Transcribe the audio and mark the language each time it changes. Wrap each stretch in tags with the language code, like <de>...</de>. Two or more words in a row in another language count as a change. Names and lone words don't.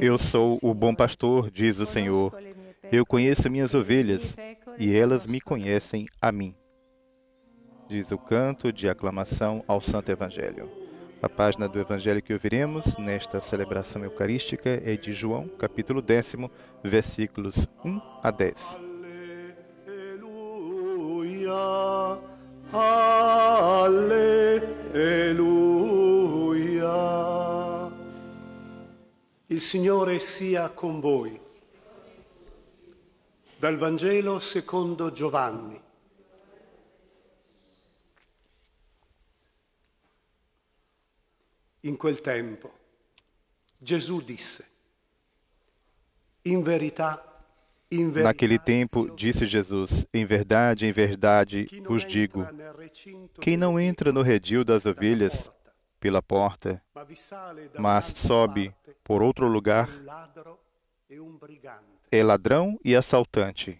<pt>Eu sou o bom pastor, diz o Senhor. Eu conheço minhas ovelhas, e elas me conhecem a mim. Diz o canto de aclamação ao Santo Evangelho. A página do Evangelho que ouviremos nesta celebração eucarística é de João, capítulo 10, versículos 1 a 10. Alleluia.</pt> <it>Il Signore sia con voi. Dal Vangelo secondo Giovanni. In quel tempo Gesù disse: In verità,</it> <pt>Naquele tempo, disse Jesus, em verdade vos digo, quem não entra no redil das ovelhas pela porta, mas sobe por outro lugar, é ladrão e assaltante.</pt>